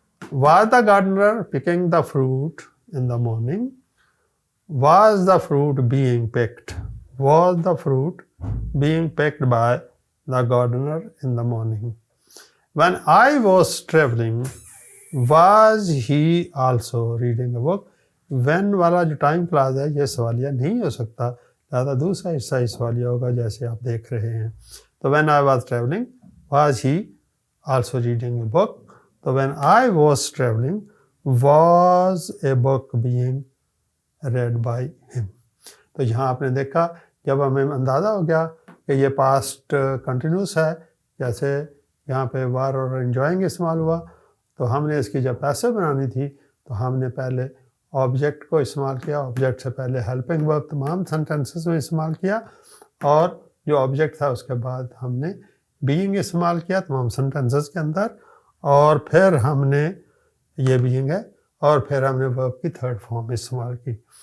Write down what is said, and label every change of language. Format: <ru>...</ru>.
<en>Was the gardener picking the fruit in the morning? Was the fruit being picked? Was the fruit being picked by the gardener in the morning? When I was traveling, was he also reading a book?</en> <ur>When والا جو time Claus ہے یہ سوالیہ نہیں ہو سکتا، لہٰذا دوسرا حصہ ہی سوالیہ ہوگا جیسے آپ دیکھ رہے ہیں.</ur> <en>تو when I was traveling, was he also reading a book? تو when I was traveling, was a book being read by him.</en> <ur>تو یہاں آپ نے دیکھا جب ہمیں اندازہ ہو گیا کہ یہ پاسٹ کنٹینیوس ہے، جیسے یہاں پہ وار اور انجوائنگ استعمال ہوا، تو ہم نے اس کی جب پیسے بنانی تھی تو ہم نے پہلے آبجیکٹ کو استعمال کیا. آبجیکٹ سے پہلے ہیلپنگ ورب تمام سینٹنسز میں استعمال کیا، اور جو آبجیکٹ تھا اس کے بعد ہم نے بینگ استعمال کیا تمام سینٹنسز کے اندر، اور پھر ہم نے یہ بینگ ہے اور پھر ہم نے ورب کی تھرڈ فارم استعمال کی.</ur>